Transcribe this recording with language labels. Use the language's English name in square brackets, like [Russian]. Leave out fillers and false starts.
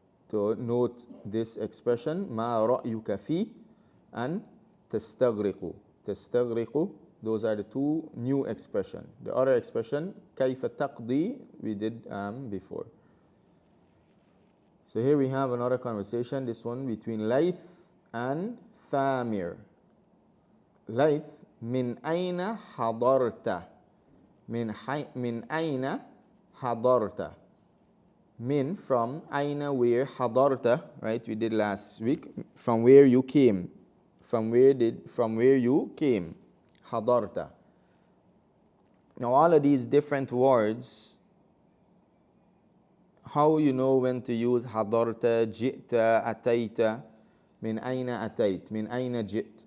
[English] To note this expression, [Arabic] ما رأيك في, [English] and تستغرق. تستغرق, those are the two new expressions. The other expression, [Arabic] كيف تقضي, [English] we did before. So here we have another conversation, this one between Layth and Thamir. [Arabic] Layth, من أين حضرت? من أين حضرت? [English] Min, from, أين, where, حضرت, right? We did last week. From where you came. From where you came. حضرت. Now all of these different words, how you know when to use حضرت, جئت, أتيت, [Arabic] من أين أتيت, من أين جئت.